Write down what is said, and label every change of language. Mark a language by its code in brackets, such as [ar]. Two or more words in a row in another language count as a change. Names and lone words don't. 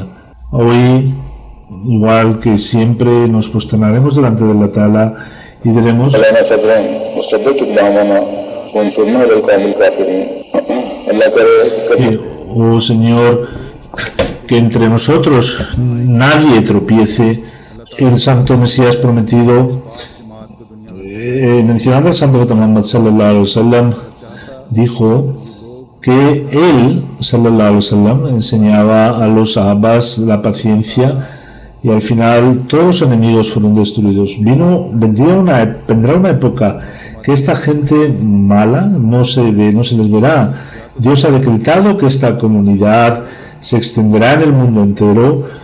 [es] Hoy, igual que siempre, nos posternaremos delante de [ar] الله تعالى [es] y diremos: oh Señor, que entre nosotros nadie tropiece. El Santo Mesías prometido, mencionando al Santo Muhammad [ar] صلى الله عليه وسلم, [es] dijo que él [ar] صلى الله عليه وسلم [es] enseñaba a los sahabas la paciencia, y al final todos los enemigos fueron destruidos. Vendrá una época que esta gente mala no se les verá. Dios ha decretado que esta comunidad se extenderá en el mundo entero.